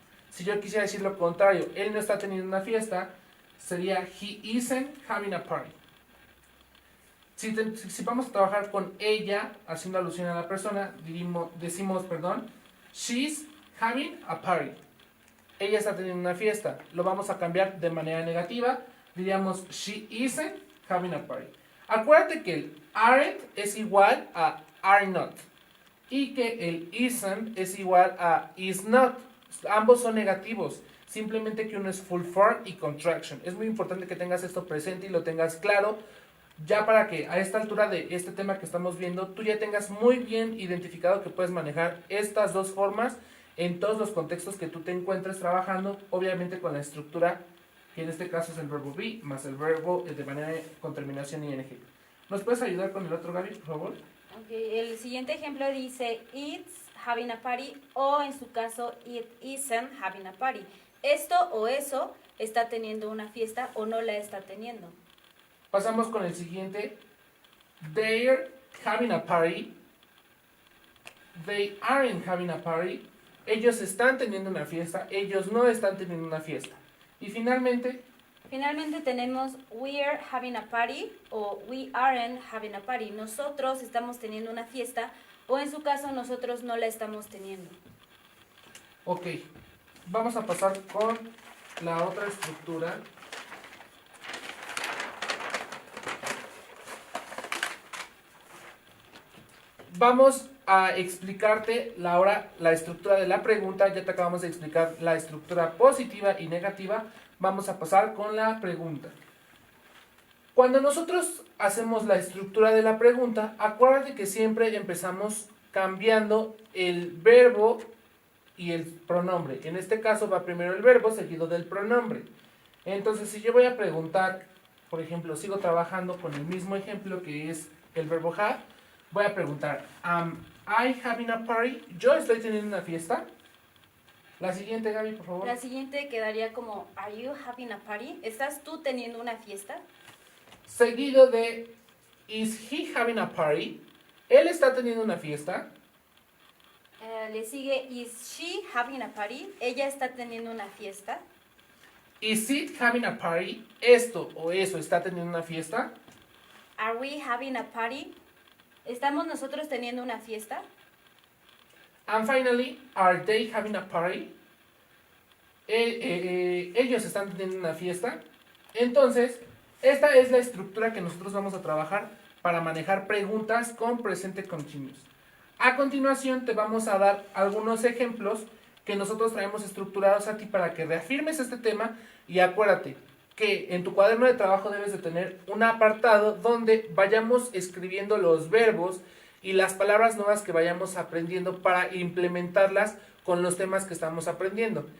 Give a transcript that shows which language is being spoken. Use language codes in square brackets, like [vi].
[es] Si yo quisiera decir lo contrario, él no está teniendo una fiesta, sería [en] he isn't having a party. [es] Si vamos a trabajar con ella, haciendo alusión a la persona, decimos, [en] she's having a party. [es] Ella está teniendo una fiesta. Lo vamos a cambiar de manera negativa. Diríamos, [en] she isn't having a party. [es] Acuérdate que el aren't es igual a are not. Y que el isn't es igual a is not. Ambos son negativos. Simplemente que uno es full form y contraction. Es muy importante que tengas esto presente y lo tengas claro. Ya para que a esta altura de este tema que estamos viendo, tú ya tengas muy bien identificado que puedes manejar estas dos formas en todos los contextos que tú te encuentres trabajando, obviamente con la estructura, que en este caso es el verbo be, más el verbo de manera con terminación ing. ¿Nos puedes ayudar con el otro, Gaby, por favor? Okay, el siguiente ejemplo dice, [en] it's having a party, [es] o en su caso, [en] it isn't having a party. [es] Esto o eso está teniendo una fiesta o no la está teniendo. Pasamos con el siguiente. [en] They're having a party. They aren't having a party. [es] Ellos están teniendo una fiesta. Ellos no están teniendo una fiesta. Y finalmente tenemos [en] we're having a party o we aren't having a party. [es] Nosotros estamos teniendo una fiesta o en su caso nosotros no la estamos teniendo. Ok, vamos a pasar con la otra estructura. Vamos a explicarte la estructura de la pregunta. Ya te acabamos de explicar la estructura positiva y negativa. Vamos a pasar con la pregunta. Cuando nosotros hacemos la estructura de la pregunta, acuérdate que siempre empezamos cambiando el verbo y el pronombre. En este caso va primero el verbo seguido del pronombre. Entonces, si yo voy a preguntar, por ejemplo, sigo trabajando con el mismo ejemplo que es el verbo have, voy a preguntar, [en] am I having a party? [es] ¿Yo estoy teniendo una fiesta? La siguiente, Gaby, por favor. La siguiente quedaría como, [en] are you having a party? [es] ¿Estás tú teniendo una fiesta? Seguido de, [en] is he having a party? [es] ¿Él está teniendo una fiesta? Le sigue, [en] is she having a party? [es] ¿Ella está teniendo una fiesta? [en] Is it having a party? [es] ¿Esto o eso está teniendo una fiesta? [en] Are we having a party? [es] ¿Estamos nosotros teniendo una fiesta? [en] And finally, are they having a party? [es] Ellos están teniendo una fiesta. Entonces, esta es la estructura que nosotros vamos a trabajar para manejar preguntas con presente continuous. A continuación te vamos a dar algunos ejemplos que nosotros traemos estructurados a ti para que reafirmes este tema y acuérdate que en tu cuaderno de trabajo debes de tener un apartado donde vayamos escribiendo los verbos y las palabras nuevas que vayamos aprendiendo para implementarlas con los temas que estamos aprendiendo.